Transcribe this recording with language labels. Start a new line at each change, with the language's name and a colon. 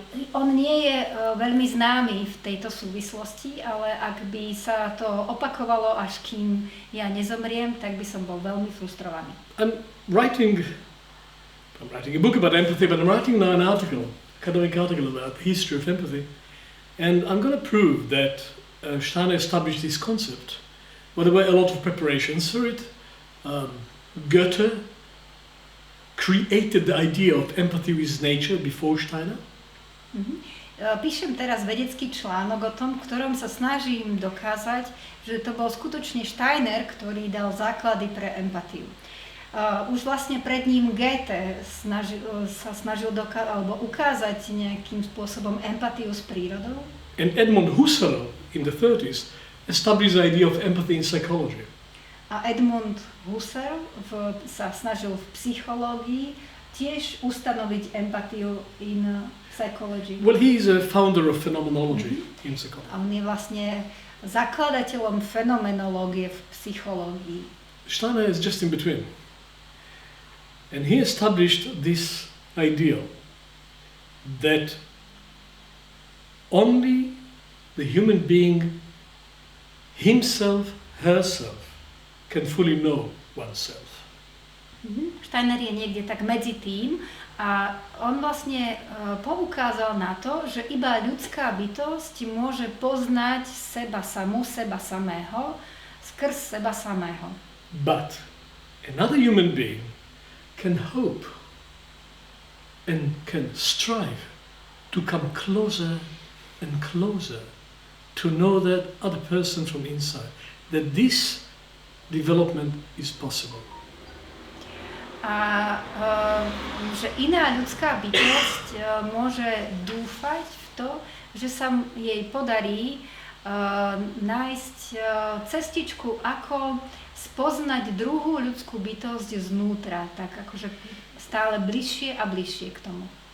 Slovak: On nie je veľmi známy v tejto súvislosti, ale ak by sa to opakovalo, až kým ja nezomriem, tak by som bol veľmi frustrovaný.
English: I'm writing a book about empathy, but I'm writing now an academic article about the history of empathy. And I'm going to prove that Steiner established this concept. Well, there were a lot of preparations for it. Goethe created the idea of empathy with nature before Steiner.
Slovak: Píšem teraz vedecký článok o tom, v ktorom sa snažím dokázať, že to bol skutočne Steiner, ktorý dal základy pre empatiu. Už vlastne pred ním Goethe sa snažil ukázať nejakým spôsobom empatiu s prírodou.
English: And Edmund Husserl in the 30s established the idea of empathy in psychology.
Slovak: A Edmund Husserl sa snažil v psychológii tiež ustanoviť empatiu
English: in psychology. Well, he is a founder of phenomenology in psychology.
Slovak: A on je vlastne zakladateľom fenomenológie v psychológii.
English: Steiner is just in between. And he established this ideal that only the human being himself, herself, can fully know oneself.
Slovak: Steiner je niekde tak medzi tým a on vlastne poukázal na to, že iba ľudská bytosť môže poznať seba samú, seba samého, skrz seba samého.
English: But another human being can hope and can strive to come closer and closer to know that other person from inside, that this development is possible.
Slovak: A že iná ľudská bytosť môže dúfať v to, že sa jej podarí nájsť cestičku, ako spoznať druhú ľudskú bytosť znútra, tak akože stále bližšie a bližšie k tomu.